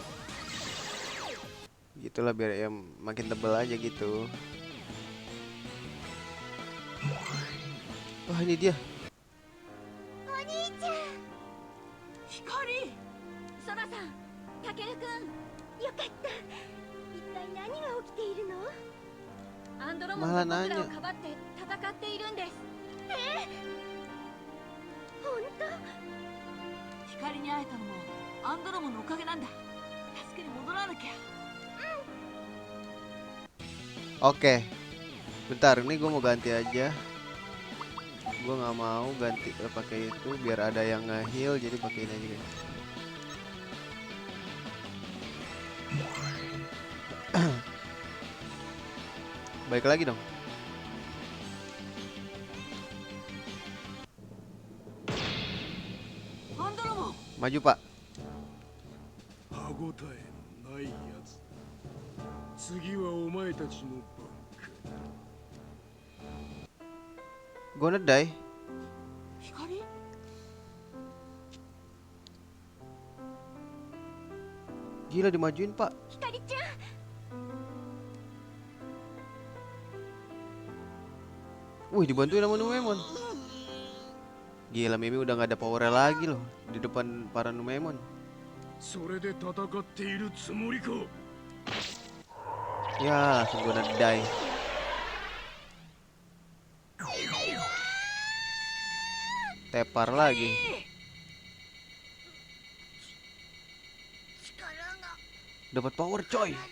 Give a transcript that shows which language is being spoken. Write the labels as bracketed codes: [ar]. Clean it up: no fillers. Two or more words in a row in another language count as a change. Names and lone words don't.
[id] Gitulah biar ya makin tebel aja gitu. Wah, ini dia. [ja] お兄ちゃん。光。ソラさん、タケルくん、よかった。一体何が起きているの？アンドロモンが僕らをかばって戦っているんです。本当？光に会えたのもアンドロモンのおかげなんだ。助けに戻らなきゃ。 [id] Oke. Bentar, ini gue mau ganti aja. Gue nggak mau ganti pakai itu biar ada yang nge-heal, jadi pakai ini aja, guys. Baik lagi dong. Maju, Pak. [ja] 歯ごたえのないやつ。次はお前たちの番か。 [en] Gonna die. [ja] 光？ [id] Gila dimajuin, Pak. [ja] 光ちゃん。 [id] Wih, dibantuin sama Numemon. Gila, Mimi udah nggak ada power lagi loh di depan para Numemon. [ja] それで戦っているつもりか。 [id] Ya, langsung [en] gonna die. [id] Tepar lagi. Dapat power, coy.